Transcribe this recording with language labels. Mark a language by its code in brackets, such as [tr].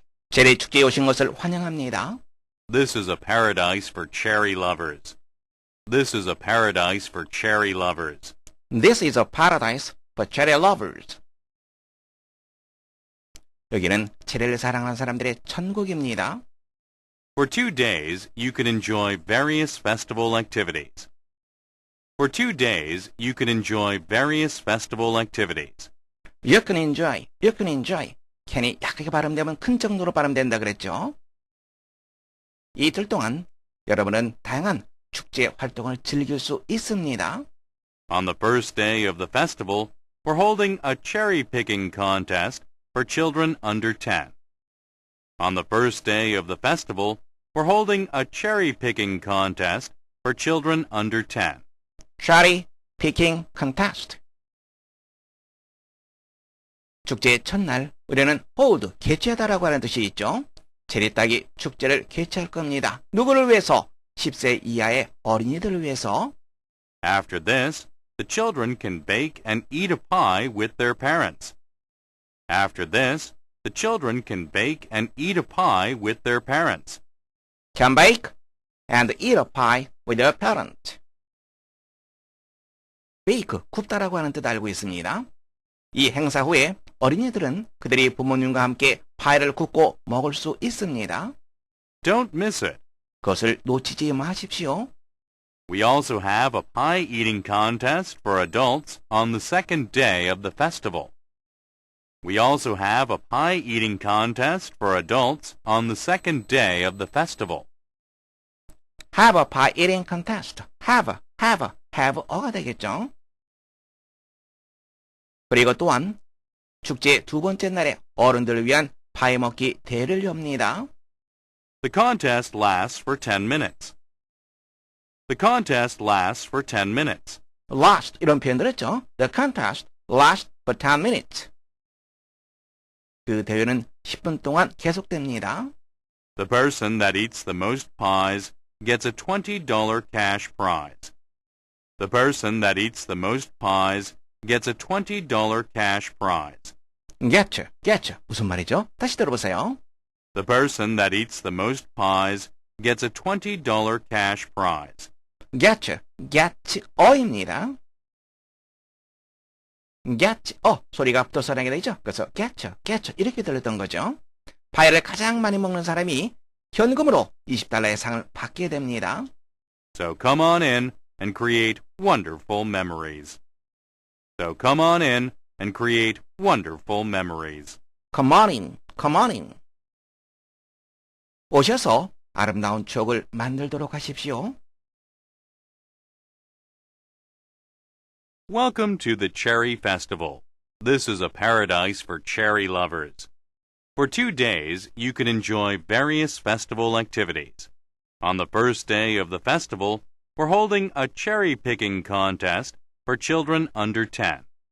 [ko] 체리 축제에 오신 것을 환영합니다. [en] This is a paradise for cherry lovers. This is a paradise for cherry lovers. This is a paradise for cherry lovers. 여기는 체리를 사랑하는 사람들의 천국입니다. For 2 days, you can enjoy various festival activities. For 2 days, you can enjoy various festival activities. You can enjoy, you can enjoy. [ko] 캔이 약하게 발음되면 큰 정도로 발음된다 그랬죠? 이틀 동안 여러분은 다양한 축제 활동을 즐길 수 있습니다. [en] On the first day of the festival, we're holding a cherry-picking contest for children under 10. On the first day of the festival, we're holding a cherry-picking contest for children under 10. Cherry picking contest. [ko] 축제의 첫날 우리는 hold, 개최하다라고 하는 뜻이 있죠. 체리 따기 축제를 개최할 겁니다. 누구를 위해서? 10세 이하의 어린이들을 위해서. [en] After this, the children can bake and eat a pie with their parents. After this, the children can bake and eat a pie with their parents. Can bake and eat a pie with their parent. [ko] bake, 굽다라고 하는 뜻 알고 있습니다. 이 행사 후에 어린이들은 그들이 부모님과 함께 파이를 굽고 먹을 수 있습니다. [en] Don't miss it. [ko] 그것을 놓치지 마십시오. [en] We also have a pie eating contest for adults on the second day of the festival. We also have a pie eating contest for adults on the second day of the festival. Have a pie eating contest. [ko] have 어가 되겠죠. 그리고 또한 축제 두 번째 날에 어른들을 위한 파이 먹기 대회를 엽니다. [en] The contest lasts for 10 minutes. The contest lasts for 10 minutes. [ko] last 이런 표현들 했죠. [en] The contest lasts for 10 minutes. [ko] 그 대회는 10분 동안 계속됩니다. [en] The person that eats the most pies gets a $20 cash prize. The person that eats the most pies gets a $20 cash prize. [ko] get 무슨 말이죠? 다시 들어보세요. [en] The person that eats the most pies gets a $20 cash prize. [ko] get 어입니다. get 소리가 붙어서 나게 되죠. 그래서 get 이렇게 들렸던 거죠. 파이를 가장 많이 먹는 사람이 현금으로 $20의 상을 받게 됩니다. [en] So come on in and create wonderful memories. So come on in and create wonderful memories. Come on in. [ko] 오셔서 아름다운 추억을 만들도록 하십시오. [en] Welcome to the Cherry Festival. This is a paradise for cherry lovers. For 2 days, you can enjoy various festival activities. On the first day of the festival, we're holding a cherry-picking contest for children under 10.